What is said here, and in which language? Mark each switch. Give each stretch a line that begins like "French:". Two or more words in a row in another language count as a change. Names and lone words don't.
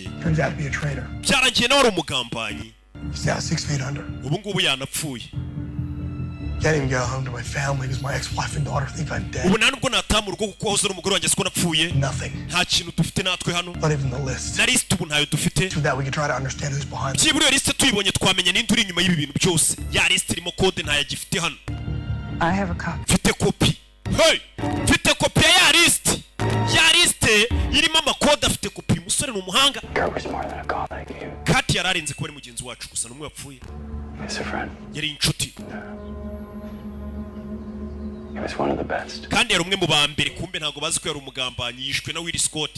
English: Turns out to be a traitor.
Kinyarwanda: Byarangiye nawe ari umugambanyi.
English: He's now 6 feet under.
Kinyarwanda: Ubu ngubu yanapfuye.
English: Can't even go home to my family because my ex-wife and daughter think I'm dead.
Kinyarwanda: Ubu nta nubwo nataha mu rugo kuko wahoze ari umugore wanjye siko napfuye.
English: Nothing.
Kinyarwanda: Nta kintu dufite natwe hano.
English: Not even the list.
Kinyarwanda: Na list ubu ntayo dufite.
English: So that we can try to understand who's behind it.
Kinyarwanda: Byibura iyo list tuyibonye twamenya ninde uri inyuma y'ibi bintu byose. Ya list irimo code ntayo gifite hano.
English: I have a copy.
Kinyarwanda: Mfite kopi. Hey! Mfite kopi ya list. Ya list kode afite kopi. Uyu musore ni umuhanga. Kati yararenze kuba ari mugenzi wacu gusa n'umwe wapfuye. Yari inshuti. Kandi yari umwe mu ba mbere, kumbe ntabwo bazi ko yari umugambanyi, yishwe na Will Scott.